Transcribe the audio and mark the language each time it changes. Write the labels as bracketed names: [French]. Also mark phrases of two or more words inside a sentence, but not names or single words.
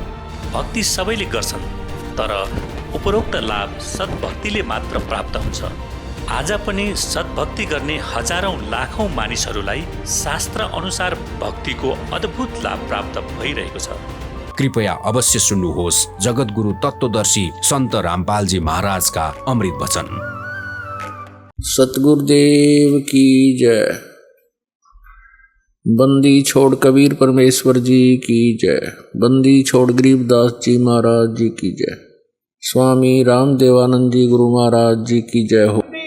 [Nepali] भक्ति सबैले गर्छन्, तर उपरोक्त लाभ सद्भक्तिले मात्र प्राप्त हुन्छ। आज पनि सद्भक्ति गर्ने हजारौं लाखौं मानिसहरूलाई शास्त्र अनुसार भक्तिको अद्भुत लाभ प्राप्त भइरहेको छ। कृपया अवश्य सुन्नुहोस् जगद्गुरु तत्वदर्शी सन्त रामपालजी महाराजका अमृत वचन। [Hindi] सतगुरुदेव की जय। बंदी छोड़ कबीर परमेश्वर जी की जय। बंदी छोड़ गरीबदास जी महाराज जी की जय। स्वामी रामदेवानंद जी गुरु महाराज जी की जय हो।